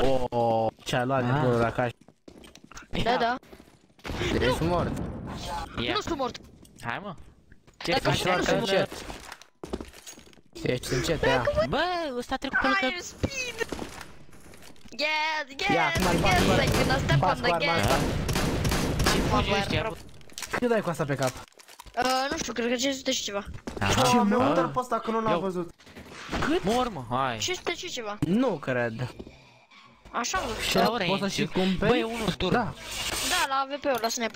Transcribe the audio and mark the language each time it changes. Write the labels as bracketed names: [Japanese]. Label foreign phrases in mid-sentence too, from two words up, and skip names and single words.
[Romanian] Oooo, ce-a luat nebunul la caș. Da. Ești mort. Ia. Nu sunt mort. Hai mă. Ce Dacă faci? știu, nu sunt încet. Ești încet, ia. Bă, ăsta a trecut pe lângă. [English] Hai, speed! Yes, [Romanian] Ia, [English] yes, [Romanian] acum [English] yes, [Romanian] îl [English] like when I step [Romanian] Pas [English] on [Romanian] cu [English] the [Romanian] arma [English] gas. [Romanian] asta. Ce fugi ăștia, bă? Cât dai cu asta pe cap? Nu știu, cred că 500 și ceva. Ce mi-a uitat pe ăsta că nu l-am văzut. Mor, mă, hai. 500 și ceva. Nu cred. Așa mă. Și poți să și cumperi? Bă, e unul tur. Da. Da, la AVP-ul, la sniper.